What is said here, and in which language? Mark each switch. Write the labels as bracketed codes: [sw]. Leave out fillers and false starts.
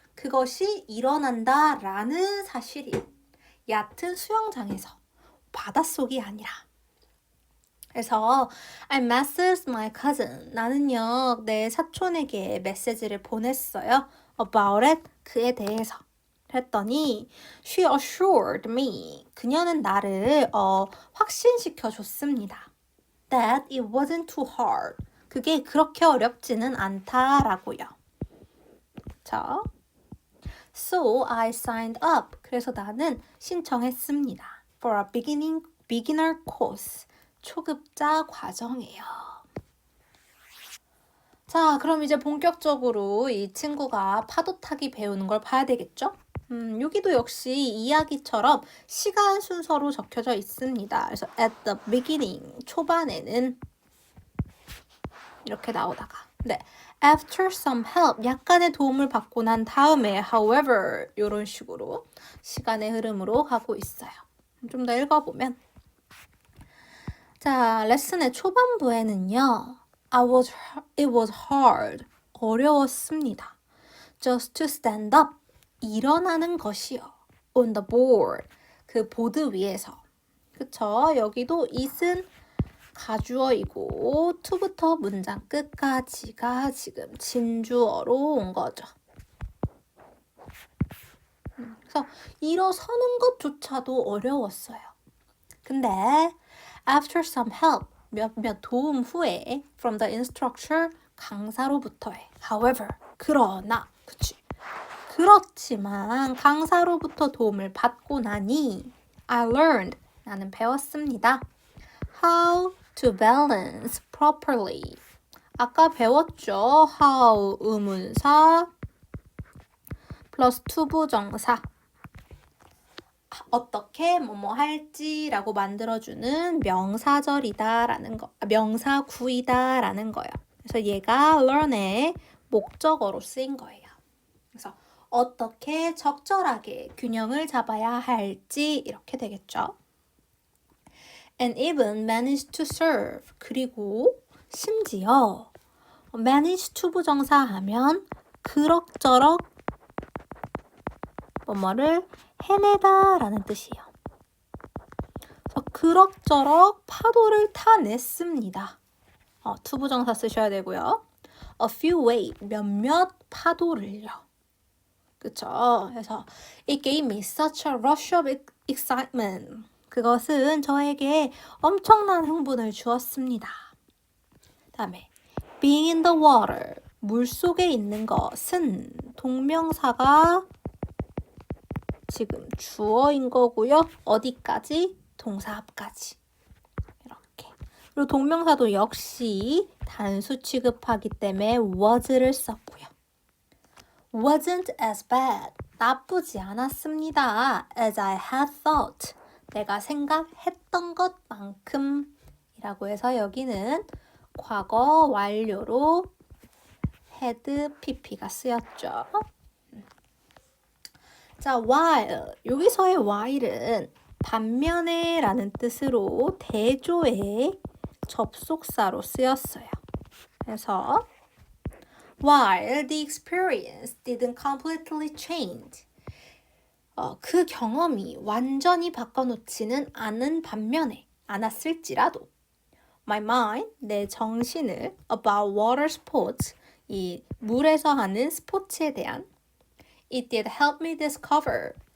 [ko] 그것이 일어난다 라는 사실이 얕은 수영장에서 바닷속이 아니라. 그래서 [en] I messaged my cousin. [ko] 나는요 내 사촌에게 메시지를 보냈어요. [en] About it. [ko] 그에 대해서. 했더니 [en] she assured me. [ko] 그녀는 나를 확신시켜 줬습니다. [en] That it wasn't too hard. [ko] 그게 그렇게 어렵지는 않다라고요. 자, [en] so I signed up. [ko] 그래서 나는 신청했습니다. [en] For a beginner course. [ko] 초급자 과정이에요. 자, 그럼 이제 본격적으로 이 친구가 파도 타기 배우는 걸 봐야 되겠죠? 여기도 역시 이야기처럼 시간 순서로 적혀져 있습니다. 그래서 [en] at the beginning, [ko] 초반에는 이렇게 나오다가 네, [en] after some help, [ko] 약간의 도움을 받고 난 다음에 however, 이런 식으로 시간의 흐름으로 가고 있어요. 좀 더 읽어보면 자, 레슨의 초반부에는요. [en] it was hard, [ko] 어려웠습니다. [en] just to stand up, [ko] 일어나는 것이요. [en] on the board, [ko] 그 보드 위에서. 그쵸? 여기도 it은 가주어이고 to부터 문장 끝까지가 지금 진주어로 온 거죠. 그래서 일어서는 것조차도 어려웠어요. [en] 근데 after some help, [ko] 몇몇 도움 후에 [en] from the instructor, [ko] 강사로부터의 [en] however, [ko] 그러나, 그치? 그렇지만 강사로부터 도움을 받고 나니 [en] I learned, [ko] 나는 배웠습니다. [en] How to balance properly. [ko] 아까 배웠죠? how 의문사 플러스 투부정사. 어떻게 뭐뭐 할지라고 만들어주는 명사절이다라는 거, 명사구이다라는 거예요. 그래서 얘가 learn의 목적어로 쓰인 거예요. 그래서 어떻게 적절하게 균형을 잡아야 할지 이렇게 되겠죠. [en] And even managed to serve. [ko] 그리고 심지어 manage to 부정사 하면 그럭저럭 뭐뭐를 해내다 라는 뜻이에요. 그래서 그럭저럭 파도를 타냈습니다. 투부정사 쓰셔야 되고요. [en] A few wave, [ko] 몇몇 파도를요. 그쵸? 그래서 [en] it gave me such a rush of excitement. [ko] 그것은 저에게 엄청난 흥분을 주었습니다. 다음에 [en] being in the water, [ko] 물속에 있는 것은 동명사가 지금 주어인 거고요. 어디까지? 동사 앞까지. 이렇게. 그리고 동명사도 역시 단수 취급하기 때문에 was를 썼고요. [en] wasn't as bad. [ko] 나쁘지 않았습니다. [en] as I had thought. [ko] 내가 생각했던 것만큼 이라고 해서 여기는 과거 완료로 had pp가 쓰였죠. 자, [en] while. [ko] 여기서의 while은 반면에 라는 뜻으로 대조의 접속사로 쓰였어요. 그래서 [en] while the experience didn't completely change. [ko] 그 경험이 완전히 바꿔놓지는 않은 반면에 않았을지라도 [en] my mind, [ko] 내 정신을 [en] about water sports, [ko] 이 물에서 하는 스포츠에 대한 [en] It did help me discover.